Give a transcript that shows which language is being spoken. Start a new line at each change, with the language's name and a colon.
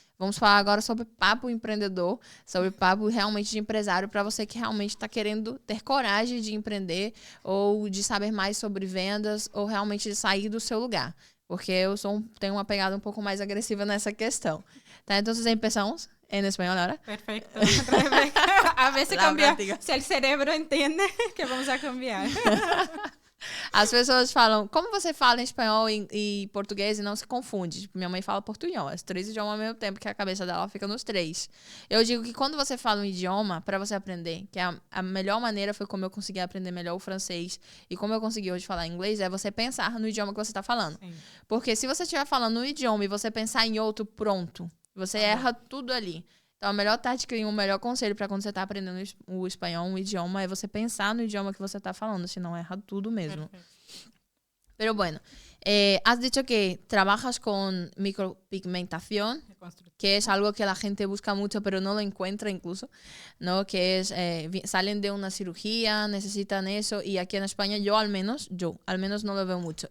Portuguese: Vamos falar agora sobre papo empreendedor, sobre papo realmente de empresário, para você que realmente está querendo ter coragem de empreender ou de saber mais sobre vendas ou realmente de sair do seu lugar. Porque eu tenho uma pegada um pouco mais agressiva nessa questão. Tá? Então,
Spanish: empezamos en español ahora. Perfecto. A ver se cambia. Se el cerebro entende que vamos a cambiar.
Portuguese: As pessoas falam, como você fala em espanhol e português e não se confunde? Tipo, minha mãe fala portunhol, os 3 idiomas ao mesmo tempo, que a cabeça dela fica nos 3. Eu digo que quando você fala um idioma, para você aprender, que a melhor maneira foi como eu consegui aprender melhor o francês e como eu consegui hoje falar inglês, é você pensar no idioma que você tá falando. Sim. Porque se você estiver falando um idioma e você pensar em outro, pronto. Você erra tudo ali. Então, a melhor tática e o melhor conselho para quando você está aprendendo o espanhol, um idioma, é você pensar no idioma que você está falando, senão erra tudo mesmo.
Spanish: Pero bueno, has dicho que trabajas con micropigmentación, que es algo que la gente busca mucho, pero no lo encuentra incluso, ¿no? Que es, salen de una cirugía, necesitan eso, y aquí en España yo al menos no lo veo mucho.